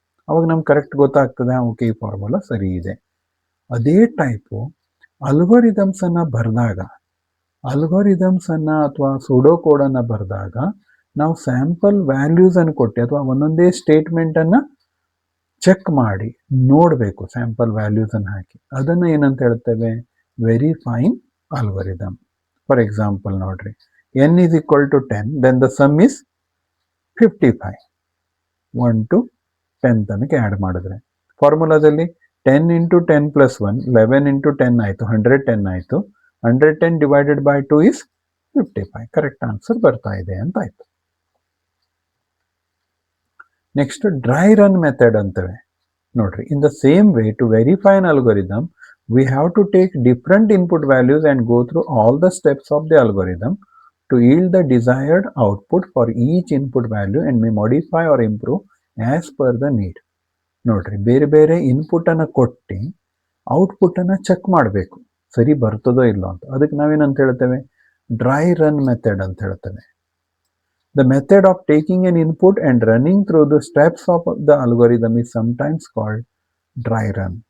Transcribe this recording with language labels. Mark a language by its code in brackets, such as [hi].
[kn] ಅವಾಗ ನಮ್ಗೆ ಕರೆಕ್ಟ್ ಗೊತ್ತಾಗ್ತದೆ, ಓಕೆ ಈ ಫಾರ್ಮುಲಾ ಸರಿ ಇದೆ. ಅದೇ ಟೈಪು ಅಲ್ಗೋರಿದಮ್ಸನ್ನು ಬರೆದಾಗ, ಅಲ್ಗೋರಿದಮ್ಸನ್ನು ಅಥವಾ ಸೂಡೋ ಕೋಡನ್ನು ಬರೆದಾಗ ನಾವು ಸ್ಯಾಂಪಲ್ ವ್ಯಾಲ್ಯೂಸನ್ನು ಕೊಟ್ಟು ಅಥವಾ ಒಂದೊಂದೇ ಸ್ಟೇಟ್ಮೆಂಟನ್ನು ಚೆಕ್ ಮಾಡಿ ನೋಡಬೇಕು, ಸ್ಯಾಂಪಲ್ ವ್ಯಾಲ್ಯೂಸನ್ನು ಹಾಕಿ. ಅದನ್ನು ಏನಂತ ಹೇಳ್ತೇವೆ, ವೆರಿಫೈಯಿಂಗ್ ಅಲ್ಗೋರಿದಮ್. ಫಾರ್ ಎಕ್ಸಾಂಪಲ್ ನೋಡ್ರಿ, [en] n is equal to 10, then the sum is 55. [kn] 1 to 10 ತನಕ ಆ್ಯಡ್ ಮಾಡಿದ್ರೆ ಫಾರ್ಮುಲಾದಲ್ಲಿ 10 ಇಂಟು 10 ಪ್ಲಸ್ 1 11 ಇಂಟು 10 ಆಯಿತು, 110 ಆಯಿತು, 110 divided by 2 is 55. Correct answer ಬರ್ತಾ ಇದೆ ಅಂತ ಆಯ್ತು. ನೆಕ್ಸ್ಟ್ ಡ್ರೈ ರನ್ ಮೆಥಡ್ ಅಂತೇವೆ ನೋಡ್ರಿ. [en] In the same way to verify an algorithm we have to take different input values and go through all the steps of the algorithm to yield the desired output for each input value and may modify or improve as per the need. [kn] ನೋಡ್ರಿ, ಬೇರೆ ಬೇರೆ input ಅನ್ನು ಕೊಟ್ಟು output ಅನ್ನು check ಮಾಡಬೇಕು, ಸರಿ ಬರ್ತದೋ ಇಲ್ಲೋ ಅಂತ. ಅದಕ್ಕೆ ನಾವೇನಂತ ಹೇಳ್ತೇವೆ, ಡ್ರೈ ರನ್ ಮೆಥಡ್ ಅಂತ ಹೇಳ್ತೇವೆ. [en] The method of taking an input and running through the steps of the algorithm is sometimes called dry run.